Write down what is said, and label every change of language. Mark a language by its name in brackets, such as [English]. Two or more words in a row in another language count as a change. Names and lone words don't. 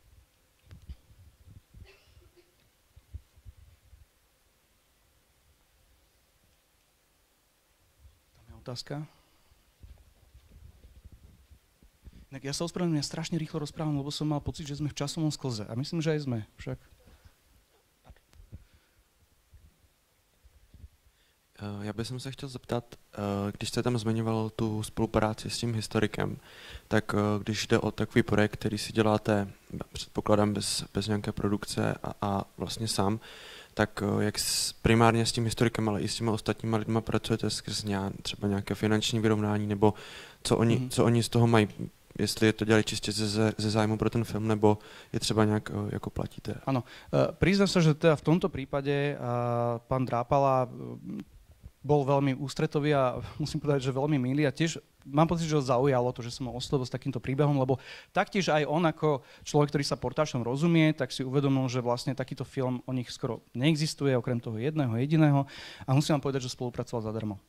[Slovak] Otázka. Ja sa ospravedlňujem, ja strašne rýchlo rozprávam, lebo som mal pocit, že sme v časovom sklze. A myslím, že aj sme. Však. [Czech] Já bych se chtěl zeptat, když jste tam zmiňoval tu spolupráci s tím historikem, tak když jde o takový projekt, který si děláte, předpokládám, bez nějaké produkce a vlastně sám, tak jak primárně s tím historikem, ale i s těma ostatníma lidma pracujete skrz třeba nějaké finanční vyrovnání, nebo co oni z toho mají, jestli je to dělali čistě ze zájmu pro ten film, nebo je třeba nějak jako platíte? [Slovak] Áno, priznám sa, že teda v tomto prípade pán Drápala bol veľmi ústretový a musím povedať, že veľmi milý a tiež mám pocit, že ho zaujalo to, že som ho oslovil s takýmto príbehom, lebo taktiež aj on ako človek, ktorý sa portášom rozumie, tak si uvedomil, že vlastne takýto film o nich skoro neexistuje, okrem toho jedného jediného a musím vám povedať, že spolupracoval zadarmo.